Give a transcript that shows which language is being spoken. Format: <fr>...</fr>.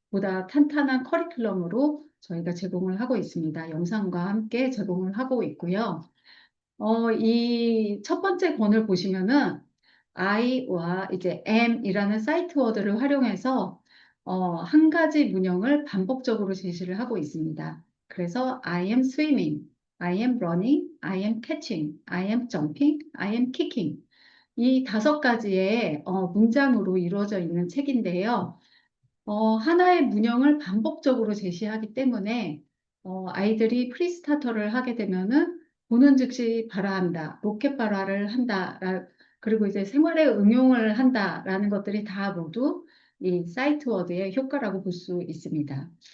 <ko>보다 탄탄한 커리큘럼으로 저희가 제공을 하고 있습니다. 영상과 함께 제공을 하고 있고요. 이 첫 번째 권을 보시면은 I와 이제 am이라는 사이트 워드를 활용해서 한 가지 문형을 반복적으로 제시를 하고 있습니다.</ko> <en>그래서 I am swimming, I am running, I am catching, I am jumping, I am kicking.</en> <ko>이 5가지의 문장으로 이루어져 있는 책인데요. 하나의 문형을 반복적으로 제시하기 때문에 아이들이 프리스타터를 하게 되면은 보는 즉시 발화한다, 로켓 발화를 한다, 그리고 이제 생활에 응용을 한다라는 것들이 다 모두 이 사이트 워드의 효과라고 볼 수 있습니다.</ko>